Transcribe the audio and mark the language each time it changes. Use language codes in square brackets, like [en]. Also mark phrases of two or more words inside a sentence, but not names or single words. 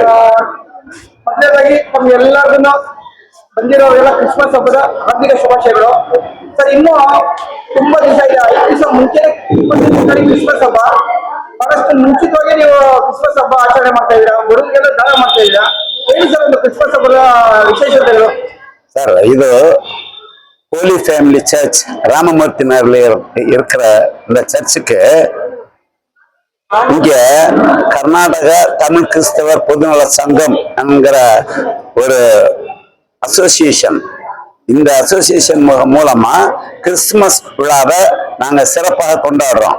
[kn] ಮೊದಲನೇದಾಗಿ ತಮ್ಗೆಲ್ಲರನ್ನು ಬಂದಿರೋ ಎಲ್ಲ ಕ್ರಿಸ್ಮಸ್ ಹಬ್ಬದ ಹಾರ್ದಿಕ ಶುಭಾಶಯಗಳು. ಸರ್, ಇನ್ನು ತುಂಬಾ ದಿವಸ ಇದೆ, 5 ದಿವಸ ಮುಂಚೆ ಕ್ರಿಸ್ಮಸ್ ಹಬ್ಬ. ಬಹಳಷ್ಟು ಮುಂಚಿತವಾಗಿ ನೀವು ಕ್ರಿಸ್ಮಸ್ ಹಬ್ಬ ಆಚರಣೆ ಮಾಡ್ತಾ ಇದ್ದೀರಾ, ಬಡವರಿಗೆಲ್ಲ ದಾನ ಮಾಡ್ತಾ ಇದ್ದೀರಾ. ಹೇಳಿ ಸರ್, ಒಂದು ಕ್ರಿಸ್ಮಸ್ ಹಬ್ಬದ ವಿಶೇಷತೆಗಳು. ಸರ್, ಇದು [ta] ஹோலி ஃபேமிலி சர்ச் ராமமூர்த்தி நகர்ல இருக்கிற இந்த சர்ச்சுக்கு இங்க கர்நாடக தமிழ் கிறிஸ்தவர் பொதுநல சங்கம் என்கிற ஒரு அசோசியேஷன், இந்த அசோசியேஷன் மூலமா கிறிஸ்துமஸ் விழாவை நாங்க சிறப்பாக கொண்டாடுறோம்.